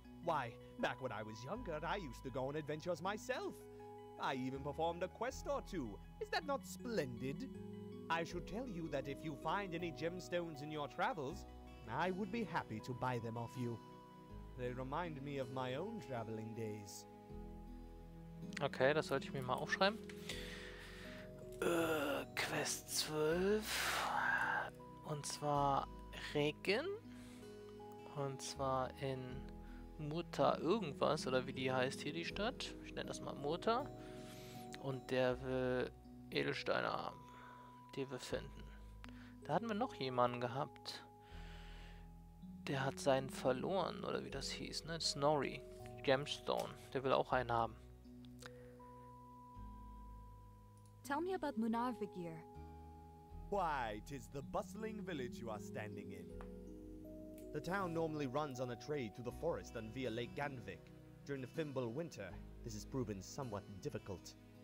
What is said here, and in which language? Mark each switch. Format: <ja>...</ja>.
<en>Why, back when I was younger, I used to go on adventures myself. I even performed a quest or two. Is that not splendid? I should tell you that if you find any gemstones in your travels, I would be happy to buy them off you. They remind me of my own traveling days.</en> <de>Okay, das sollte ich mir mal aufschreiben. Quest 12. Und zwar Regen. Und zwar in Mutter irgendwas, oder wie die heißt hier die Stadt. Ich nenne das mal Mutter. Und der will Edelsteine haben. Die wir finden. Da hatten wir noch jemanden gehabt. Der hat seinen verloren, oder wie das hieß, ne? Snorri. Gemstone. Der will auch einen haben.</de> <en>Tell me about Munavagir. Why, 'tis the bustling village you are standing in. The town normally runs on a trade through the forest and via Lake Ganvik. During the Fimble winter, this has proven somewhat difficult.</en>